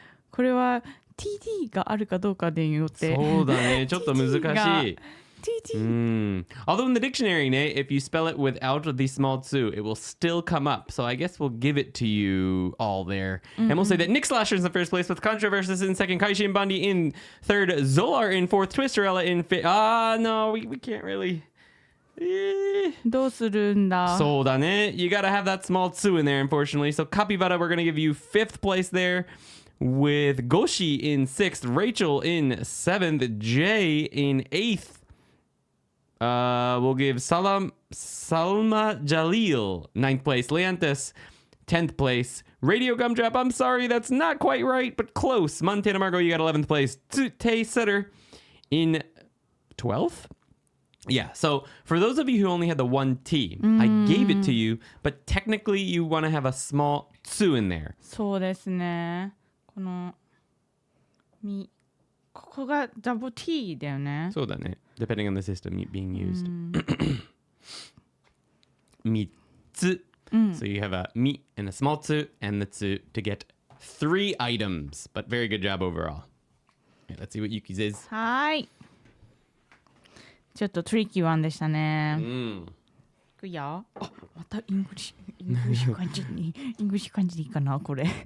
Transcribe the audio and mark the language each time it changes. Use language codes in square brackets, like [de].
[ja] これは TD があるかどうかでよって。そうだね。ちょっと難しい。 [en] TD. Although in the dictionary, Nate, if you spell it without the small tsu, it will still come up. So I guess we'll give it to you all there. And we'll say that Nick Slasher is in first place with Controversus in second, Kaishin Bundy in third, Zolar in fourth, Twisterella in fifth. No, we can't really... [ja] どうするんだ。そうだね. [en] You gotta have that small tsu in there, unfortunately. So Capybara, we're gonna give you fifth place there with Goshi in sixth, Rachel in seventh, Jay in eighth. We'll give Salma Jalil ninth place, Leantes 10th place, Radio Gumdrop. I'm sorry, that's not quite right, but close. Montana Margo, you got 11th place. Tay Sutter in 12th. Yeah, so for those of you who only had the one T, I gave it to you, but technically you want to have a small tsu in there. [ja] そうですね。ここがダブル T だよね。そうだね。 [en] Depending on the system being used. [ja] 3つ. [en] So you have a mi and a small tsu and the tsu to get 3 items. But very good job overall. Okay, let's see what Yuki's is. [ja] はい。ちょっとトリッキーワンでしたね。いくよ。あ、またイングリッシュ漢字に、イングリッシュ漢字でいいかな、これ。